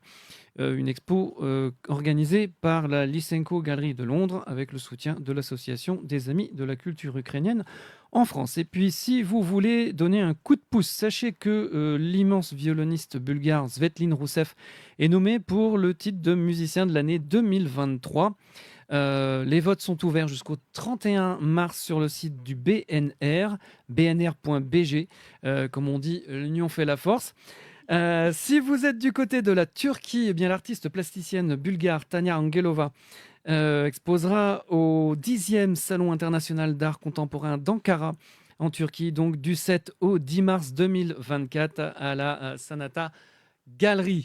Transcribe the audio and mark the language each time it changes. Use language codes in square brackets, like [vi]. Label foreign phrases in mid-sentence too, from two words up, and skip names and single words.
[fr] Une expo organisée par la Lysenko Galerie de Londres avec le soutien de l'Association des Amis de la Culture Ukrainienne en France. Et puis, si vous voulez donner un coup de pouce, sachez que l'immense violoniste bulgare Svetlin Rousseff est nommé pour le titre de musicien de l'année 2023. Les votes sont ouverts jusqu'au 31 mars sur le site du BNR, bnr.bg. Comme on dit, l'union fait la force. Si vous êtes du côté de la Turquie, eh bien, l'artiste plasticienne bulgare Tania Angelova exposera au 10e Salon international d'art contemporain d'Ankara, en Turquie, donc du 7 au 10 mars 2024 à la Sanata Gallery.